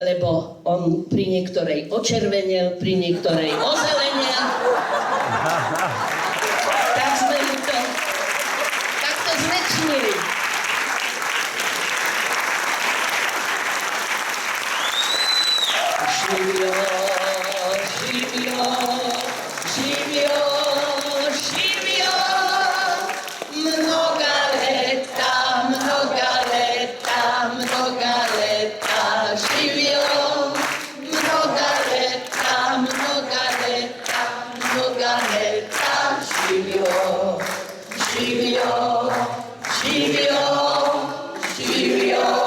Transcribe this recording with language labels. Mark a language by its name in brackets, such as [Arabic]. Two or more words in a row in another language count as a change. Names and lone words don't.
[Slovak] lebo on pri niektorej očervenel, pri niektorej ozelenel. Tak sme mu to takto zväčšnili. [Serbian] Živio, živio, živio, živio, mnoga leta, mnoga leta, mnoga leta, živio, mnoga leta, mnoga leta, mnoga leta, živio, živio, živio, živio.